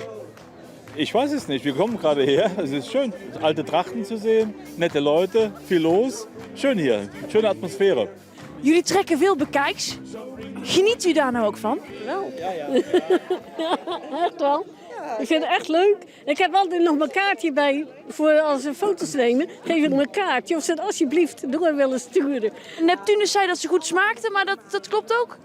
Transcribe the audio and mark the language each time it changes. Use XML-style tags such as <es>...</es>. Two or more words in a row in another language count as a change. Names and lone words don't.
<de>Ich weiß es nicht. Wir kommen gerade her. Es ist schön, alte Trachten zu sehen, nette Leute, viel los. Schön hier, schöne Atmosphäre.</de> <nl>Jullie trekken veel bekijks. Geniet u daar nou ook van? Wel. Ja, echt wel. Ik vind het echt leuk. Ik heb altijd nog mijn kaartje bij voor als we foto's nemen. Geef ik mijn kaartje of ze het alsjeblieft door willen sturen. Neptunus zei dat ze goed smaakte, maar dat klopt ook?</nl>